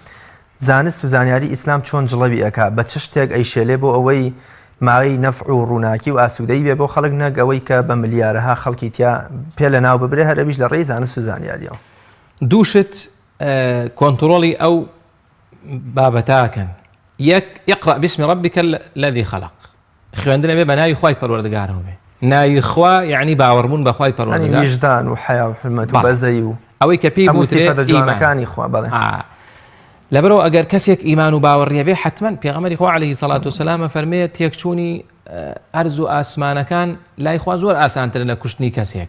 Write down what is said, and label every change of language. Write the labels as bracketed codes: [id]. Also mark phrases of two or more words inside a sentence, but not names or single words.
[ckb] زانست و زانیاری ئیسلام چۆن جڵەوی ئەکا بە چ شتێک ئەیشێلێ بۆ ئەوەی ماوەی نەفع و ڕووناکی و ئاسوودەی بێ بۆ خەڵک نەک ئەوەی کە بە ملیارەها خەڵکی تیا پێ لە ناو ببرێ هەر ئەویش لە ڕێی زانست و زانیاریەوە. دووشت کۆنتڕۆڵی ئەو بابەتاکەن. [ar] یەک اقرأ باسم ربك الذي خلق، [ckb] خوێندنە بێ بە ناوی خوای پەروەردگارەوە بێ. ناوی خوا یعنی باوەڕبوون بە خوای پەروەردگار، ویژدان و حیا و حرمەت و بەزەی و ئەوەی کە پێی بوترێ جوانەکانی خوا. بەڵێ لەبەرەوە ئەگەر کەسێک ئیمان و باوەڕیە بێ حتمەن پێغەمبەری خوا [ar] عەلەیهی سەڵات وسەلام [ckb] فەرمێت تێکچوونی ئەرز و ئاسمانەکان لای خوا زۆر ئاسانترە لە کوشتنی کەسێک.